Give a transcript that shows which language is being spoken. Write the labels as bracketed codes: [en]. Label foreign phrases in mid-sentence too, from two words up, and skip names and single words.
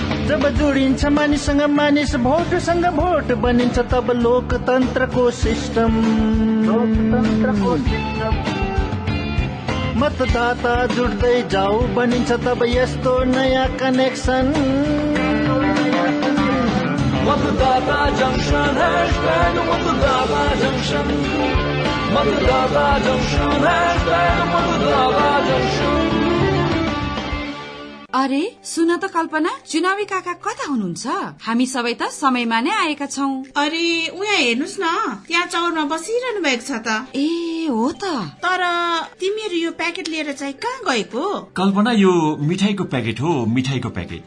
[ne] जब जोडिन्छ मानिससँग मानिस भोटसँग भोट बनिन्छ तब लोकतन्त्रको सिस्टम मतदाता जुट्दै जाऊ बनिन्छ तब यस्तो नयाँ कनेक्सन मतदाता जंक्शन मतदाता जंक्शन मतदाता जंक्शन मतदाता जंक्शन। अरे सुन त कल्पना, चुनावी काका कता हुनुहुन्छ? हामी सबै त समयमा नै आएका छौं। अरे उहाँ हेर्नुस् न, त्यहाँ चौरमा बसिरहनु भएको छ त। ए हो त। तर तिमीहरू यो प्याकेट लिएर चाहिँ कहाँ गएको? कल्पना यो मिठाईको प्याकेट हो, मिठाईको प्याकेट।